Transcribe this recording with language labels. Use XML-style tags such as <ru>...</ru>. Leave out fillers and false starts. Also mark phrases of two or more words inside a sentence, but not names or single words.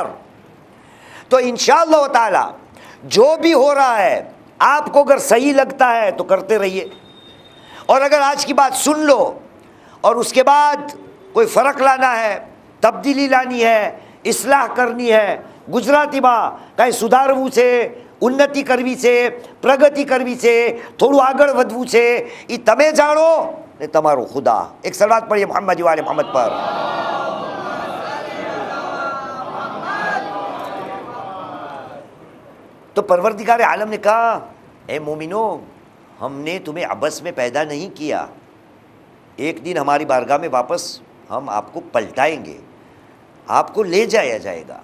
<ur>تو انشاءاللہ تعالی جو بھی ہو رہا ہے آپ کو اگر صحیح لگتا ہے تو کرتے رہیے، اور اگر آج کی بات سن لو اور اس کے بعد کوئی فرق لانا ہے، تبدیلی لانی ہے، اصلاح کرنی ہے،</ur> <gu>ગુજરાતીમાં કાંઈ સુધારવું છે, ઉન્નતિ કરવી છે, પ્રગતિ કરવી છે, થોડું આગળ વધવું છે, એ તમે જાણો ને તમારો ખુદા. એક સલાવત પડીએ મોહમ્મદ વાલે મોહમ્મદ પર.</gu> <ur>تو پروردگار عالم نے کہا اے مومنو، ہم نے تمہیں عبث میں پیدا نہیں کیا، ایک دن ہماری بارگاہ میں واپس ہم آپ کو پلٹائیں گے، آپ کو لے جایا جائے گا.</ur>